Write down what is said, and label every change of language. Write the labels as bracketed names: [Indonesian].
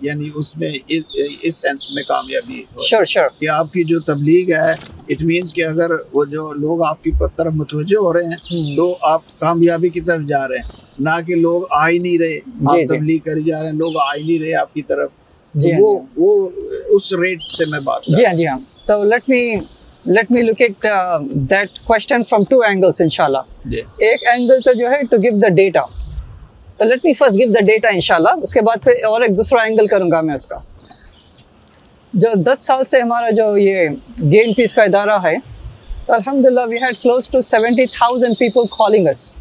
[Hindi] यानी उसमें इस सेंस में कामयाबी हो रही है। [English] sure [Hindi] कि आपकी जो तबलीग है, [English] it means [Hindi] कि अगर वो जो लोग आपकी तरफ मुतवज्जो हो रहे हैं तो आप कामयाबी की तरफ जा रहे हैं, ना कि लोग आ ही नहीं रहे, आप तबलीग करी जा रहे हैं, लोग आ ही नहीं रहे आपकी तरफ। जी, वो उस रेट से मैं बात कर जी हाँ, जी हाँ। तो [English] let me look at that question from 2 angles इंशाल्लाह। [Hindi] जी। एक एंगल तो जो है [English] to give the data, [Hindi] तो [English] let me first give the data [Hindi] इंशाल्लाह, उसके बाद फिर और एक दूसरा एंगल करूँगा मैं उसका। जो 10 साल से हमारा जो ये गेन पीस का इदारा है, तो अल्हम्दुलिल्लाह [English] we had close to 70,000 people calling us।